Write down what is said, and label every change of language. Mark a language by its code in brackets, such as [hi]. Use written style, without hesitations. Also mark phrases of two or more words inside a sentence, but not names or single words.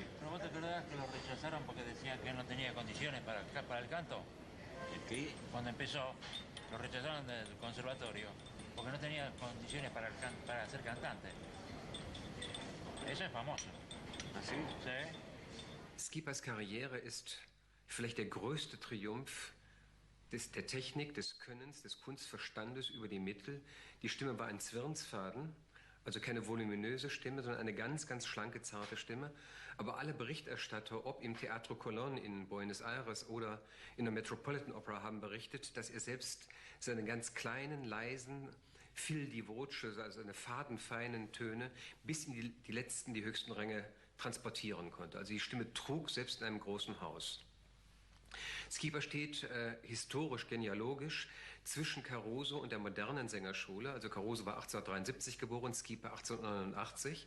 [es] ¿Pero vos te acordás que lo rechazaron porque decían que no tenía condiciones para el canto? ¿Qué? Cuando empezó, lo rechazaron del conservatorio porque no tenía condiciones para ser cantante. Eso es famoso. ¿Ah, sí? Sí. [de] Skipas Karriere ist vielleicht der größte Triumph der Technik, des Könnens, des Kunstverstandes über die Mittel. Die Stimme war ein Zwirnsfaden, also keine voluminöse Stimme, sondern eine ganz, ganz schlanke, zarte Stimme. Aber alle Berichterstatter, ob im Teatro Colón in Buenos Aires oder in der Metropolitan Opera, haben berichtet, dass er selbst seine ganz kleinen, leisen, [it] fil di voce, [de] also seine fadenfeinen Töne, bis in die letzten, die höchsten Ränge transportieren konnte. Also die Stimme trug selbst in einem großen Haus. Skipa steht historisch, genealogisch zwischen Caruso und der modernen Sängerschule. Also Caruso war 1873 geboren, Skipa 1889.